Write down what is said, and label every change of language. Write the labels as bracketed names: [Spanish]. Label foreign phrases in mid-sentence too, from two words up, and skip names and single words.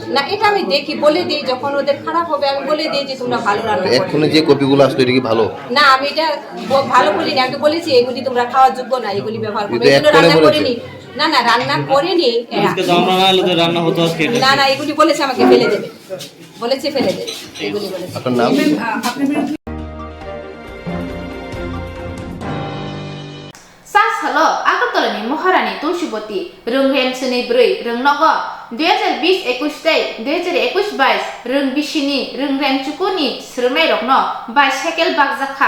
[Bangla] না এটা আমি দেখি, বলে দিই, যখন ওদের খারাপ হবে আমি বলে দিই যে তোমরা ভালো রান্না করো। এক্ষুনি যে কপিগুলো আসতো এটা কি ভালো? না আমি এটা ভালো বলি না, আমি তো বলেছি এগুলি তোমরা খাওয়ার যোগ্য না, এগুলি ব্যবহার করো। এটা এগুলো এক্ষুনি রান্না বলেছে? করিনি, না রান্না করিনি এরা। আজকে তো আমরা না হলে তো রান্না হতো আজকে। না এগুলি বলেছে আমাকে ফেলে দেবে, বলেছে ফেলে দেবে, এগুলি বলেছে। আপনার নাম? [Kok Borok] halo Agartala ni Maharani Tulsiboti Rung Hem Seni Brui Rung Nogo 2020-21 tei 2021-22 Rung Bishini Rung Rem Chukuni Srumai Rokno Bicycle Bagzakha